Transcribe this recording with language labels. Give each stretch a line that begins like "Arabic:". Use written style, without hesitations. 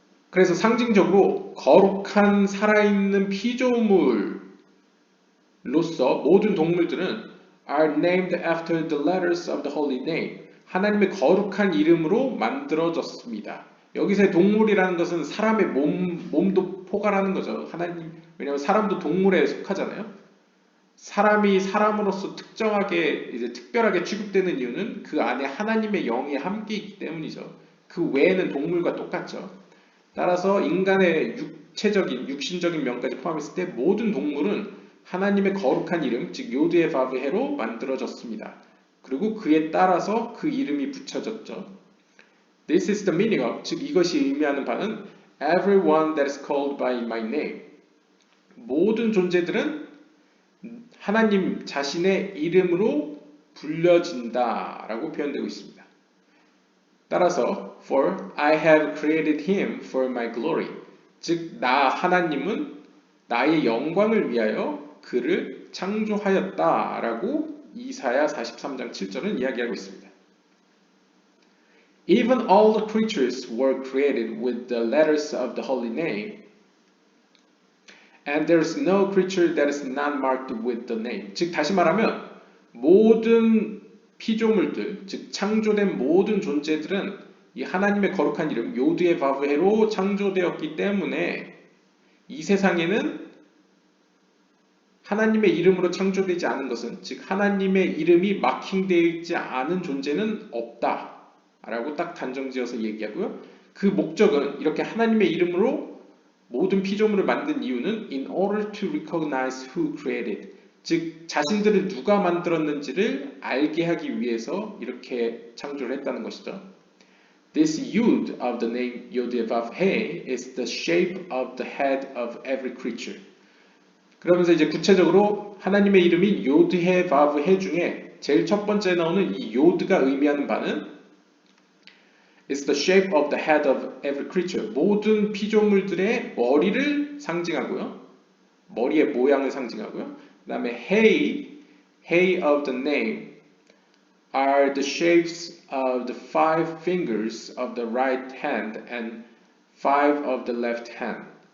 Korean: 그래서 상징적으로 거룩한 살아있는 피조물로서 모든 동물들은
English: are named after the letters of the holy name.
Korean: 하나님의 거룩한 이름으로 만들어졌습니다. 여기서의 동물이라는 것은 사람의 몸도 포괄하는 거죠. 하나님, 왜냐하면 사람도 동물에 속하잖아요. 사람이 사람으로서 특별하게 취급되는 이유는 그 안에 하나님의 영이 함께 있기 때문이죠. 그 외에는 동물과 똑같죠. 따라서 인간의 육신적인 면까지 포함했을 때 모든 동물은 하나님의 거룩한 이름, 즉 요드의 바브헤로 만들어졌습니다. 그리고 그에 따라서 그 이름이 붙여졌죠.
English: This is the meaning of,
Korean: 즉 이것이 의미하는 바는
English: everyone that is called by my name.
Korean: 모든 존재들은 하나님 자신의 이름으로 불려진다라고 표현되고 있습니다. 따라서
English: For I have created him for my glory.
Korean: 즉 나 하나님은 나의 영광을 위하여 그를 창조하였다라고 이사야 43장 7절은 이야기하고 있습니다.
English: Even all the creatures were created with the letters of the holy name. And there is no creature that is not marked with the name.
Korean: 즉 다시 말하면 모든 피조물들, 즉 창조된 모든 존재들은 이 하나님의 거룩한 이름 요드의 바브헤로 창조되었기 때문에 이 세상에는 하나님의 이름으로 창조되지 않은 것은, 즉 하나님의 이름이 마킹되어 있지 않은 존재는 없다 라고 딱 단정지어서 얘기하고요. 그 목적은 이렇게 하나님의 이름으로 모든 피조물을 만든 이유는
English: in order to recognize who created,
Korean: 즉 자신들을 누가 만들었는지를 알게 하기 위해서 이렇게 창조를 했다는 것이죠.
English: This Yud of the name Yod-Vav-He is the shape of the head of every creature.
Korean: 그러면서 이제 구체적으로 하나님의 이름이 요드해 바브해 중에 제일 첫 번째 나오는 이 요드가 의미하는 바는
English: It's the shape of the head of every creature.
Korean: 모든 피조물들의 머리를 상징하고요. 머리의 모양을 상징하고요. 그 다음에
English: Hey of the name are the shapes of the five fingers of the right hand and five of the left hand.